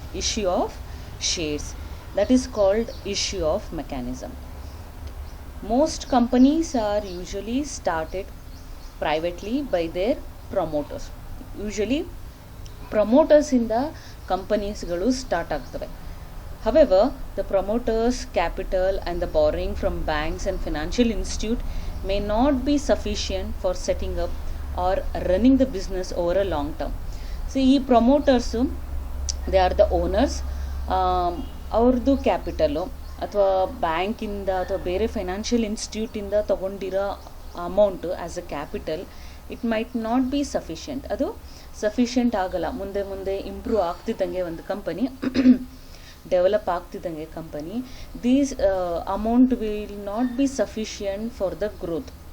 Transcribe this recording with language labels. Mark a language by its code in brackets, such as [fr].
[en] Issue of shares, that is called issue of mechanism. Most companies are usually started privately by their promoters. [kn] Usually ಪ್ರಮೋಟರ್ಸಿಂದ ಕಂಪನೀಸ್ಗಳು start ಆಗ್ತವೆ. [en] However, the promoters' capital and the borrowing from banks and financial institute may not be sufficient for setting up or running the business over a long term. [kn] So, ಈ promoters [en] They are the owners. [kn] ಅವ್ರದ್ದು capital ಅಥವಾ ಬ್ಯಾಂಕಿಂದ ಅಥವಾ ಬೇರೆ financial ಇನ್ಸ್ಟಿಟ್ಯೂಟಿಂದ ತೊಗೊಂಡಿರೋ amount as a capital, [en] It might not be sufficient. [kn] ಅದು sufficient ಆಗಲ್ಲ. ಮುಂದೆ improve ಆಗ್ತಿದ್ದಂಗೆ ಒಂದು company develop ಆಗ್ತಿದ್ದಂಗೆ company, [en] These amount will not be sufficient for the growth.